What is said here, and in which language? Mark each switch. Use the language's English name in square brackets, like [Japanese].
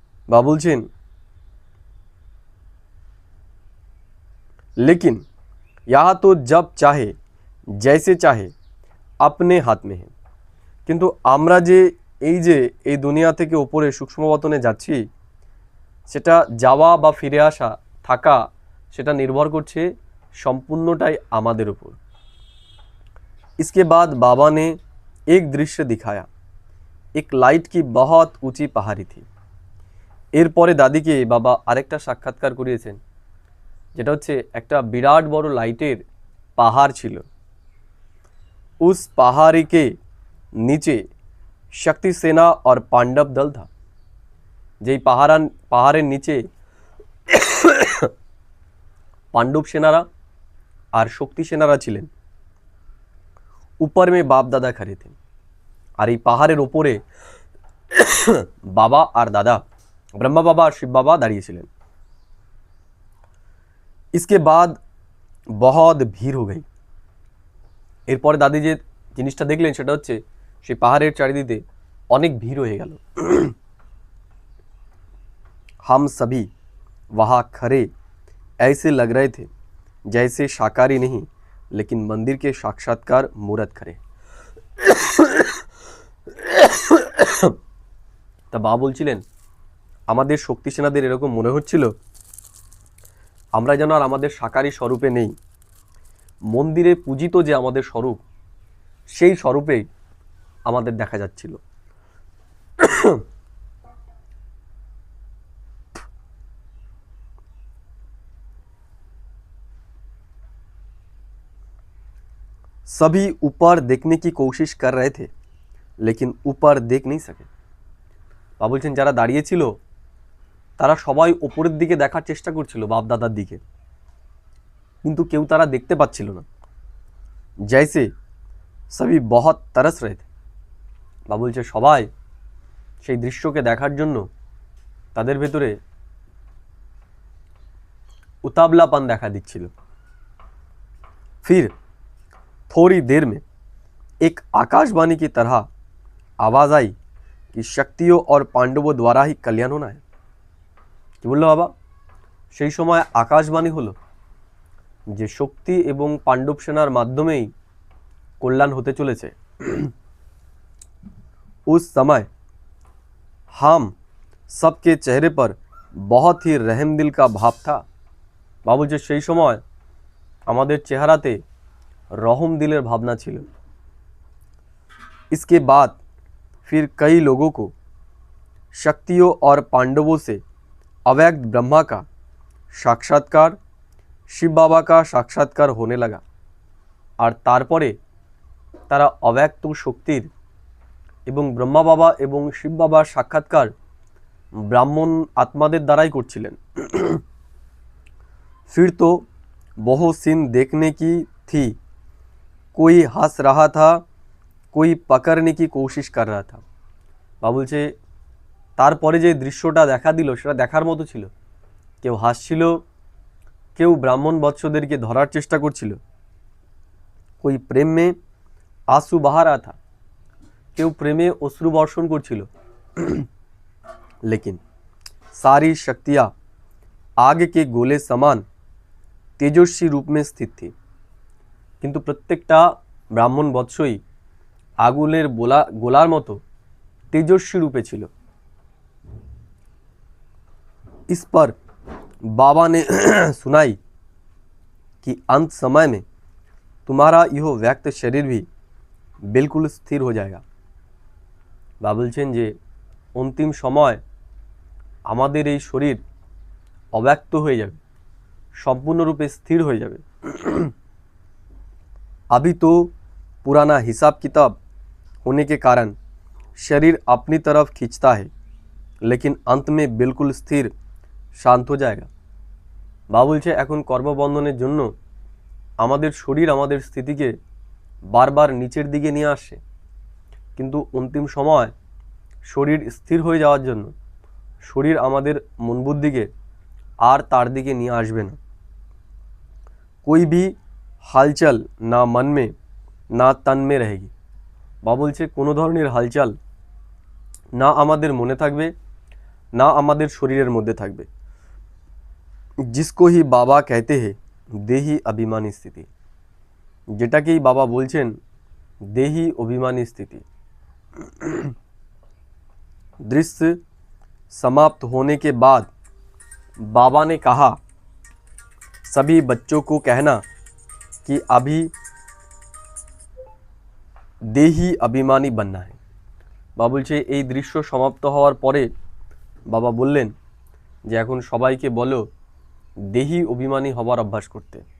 [Bangla] বাবা বলছেন [Hindi] लेकिन यहाँ तो जब चाहे जैसे चाहे अपने हाथ में है। [Bangla] কিন্তু আমরা যে এই দুনিয়া থেকে উপরে সূক্ষ্মবতনে যাচ্ছি, সেটা যাওয়া বা ফিরে আসা, থাকা, সেটা নির্ভর করছে সম্পূর্ণটাই আমাদের উপর। [Hindi] इसके बाद बाबा ने एक दृश्य दिखाया। एक लाइट की बहुत ऊंची पहाड़ी थी। [Bangla] এরপরে দাদিকে বাবা আরেকটা সাক্ষাৎকার করিয়েছেন, যেটা হচ্ছে একটা বিরাট বড় লাইটের পাহাড় ছিল। [Hindi] उस पहाड़ी के नीचे शक्ति सेना और पांडव दल था। [Bangla] যেই পাহাড়ের নিচে পাণ্ডব সেনারা আর শক্তি সেনারা ছিলেন। [Hindi] ऊपर में बाप दादा खड़े थे। [Bangla] আর এই পাহাড়ের ওপরে বাবা আর দাদা, ব্রহ্মা বাবা আর শিব বাবা দাঁড়িয়েছিলেন। [Hindi] इसके बाद बहुत भीड़ हो गई। [Bangla] এরপরে দাদি যে জিনিসটা দেখলেন সেটা হচ্ছে সেই পাহাড়ের চারিদিকে অনেক ভিড় হয়ে গেল। [Hindi] हम सभी वहाँ खड़े ऐसे लग रहे थे जैसे शाकाहारी नहीं लेकिन मंदिर के साक्षात्कार मूर्त खड़े। [Bangla] তা বাবা বলছিলেন আমাদের শক্তি সেনাদের এরকম মনে হচ্ছিল আমরা যেন আর আমাদের সাকারী স্বরূপে নেই, মন্দিরে পূজিত যে আমাদের স্বরূপ, সেই স্বরূপেই আমাদের দেখা যাচ্ছিল। [Hindi] सभी ऊपर देखने की कोशिश कर रहे थे लेकिन ऊपर देख नहीं सके। [Bangla] বাবা বলছেন যারা দাঁড়িয়ে ছিল তারা সবাই উপরের দিকে দেখার চেষ্টা করছিল, বাপ দাদার দিকে, কিন্তু কেউ তারা দেখতে পাচ্ছিল না। [Hindi] जैसे सभी बहुत तरस रहे थे। [Bangla] বাবা বলছে সবাই সেই দৃশ্যকে দেখার জন্য তাদের ভেতরে উতাবলাপন দেখা দিচ্ছিল। [Hindi] फिर थोड़ी देर में एक आकाशवाणी की तरह आवाज आई कि शक्तियों और पांडवों द्वारा ही कल्याण होना है। [Bangla] কি বললো বাবা? সেই সময় আকাশবাণী হলো যে শক্তি এবং পাণ্ডব সেনার মাধ্যমেই কল্যাণ হতে চলেছে। [Hindi] उस समय हम सबके चेहरे पर बहुत ही रहम दिल का भाव था। [Bangla] বাবা বলছে সেই সময় আমাদের চেহারাতে রহম দিলের ভাবনা ছিল। [Hindi] इसके बाद फिर कई लोगों को शक्तियों और पांडवों से अव्यक्त ब्रह्मा का साक्षात्कार, शिव बाबा का साक्षात्कार होने लगा। [Bangla] আর তারপরে তারা অব্যক্ত শক্তির এবং ব্রহ্মা বাবা এবং শিব বাবার সাক্ষাৎকার ব্রাহ্মণ আত্মাদের দ্বারাই করছিলেন। [Hindi] फिर तो बहुत सीन देखने की थी। कोई हंस रहा था, कोई पकड़ने की कोशिश कर रहा था। [Bangla] বাবা বলছে তারপরে যে দৃশ্যটা দেখা দিল সেটা দেখার মতো ছিল। কেউ হাসছিল, কেউ ব্রাহ্মণ বৎসদেরকে ধরার চেষ্টা করছিল। [Hindi] कोई प्रेम में आंसू बहा रहा था, [Bangla] কেউ প্রেমে অশ্রু বর্ষণ করছিল। [Hindi] लेकिन सारी शक्तियाँ आग के गोले समान तेजस्वी रूप में स्थित थी। [Bangla] কিন্তু প্রত্যেকটা ব্রাহ্মণ বৎসই আগুনের গোলার মতো তেজস্বী রূপে ছিল। [Hindi] इस पर बाबा ने सुनाई कि अंत समय में तुम्हारा यह व्यक्त शरीर भी बिल्कुल स्थिर हो जाएगा। [Bangla] বাবা বলছেন যে অন্তিম সময় আমাদের এই শরীর অব্যক্ত হয়ে যাবে, সম্পূর্ণরূপে স্থির হয়ে যাবে। [Hindi] अभी तो पुराना हिसाब किताब होने के कारण शरीर अपनी तरफ खींचता है, लेकिन अंत में बिल्कुल स्थिर शांत हो जाएगा। [Bangla] বাবা বলছে এখন কর্মবন্ধনের জন্য আমাদের শরীর আমাদের স্থিতিকে বারবার নিচের দিকে নিয়ে আসে, কিন্তু অন্তিম সময় শরীর স্থির হয়ে যাওয়ার জন্য শরীর আমাদের মন বুদ্ধিকে আর তার দিকে নিয়ে আসবে না। [Hindi] कोई भी হালচাল না মন মে না তন মে रहेगी। [Bangla] বাবা বলছে কোনো ধরনের হালচাল না আমাদের মনে থাকবে না আমাদের শরীরের মধ্যে থাকবে। [Hindi] जिसको ही बाबा कहते हैं देही अभिमानी स्थिति, [Bangla] যেটাকেই বাবা বলছেন [Hindi] देही अभिमानी स्थिति। दृश्य समाप्त होने के बाद बाबा ने कहा सभी बच्चों को कहना कि अभी देही अभिमानी बनना है। [Bangla] বাবা বলছে এই দৃশ্য সমাপ্ত হওয়ার পরে বাবা বললেন যে এখন সবাইকে বলো [Hindi] देही अभिमानी हवार अभ्यास करते।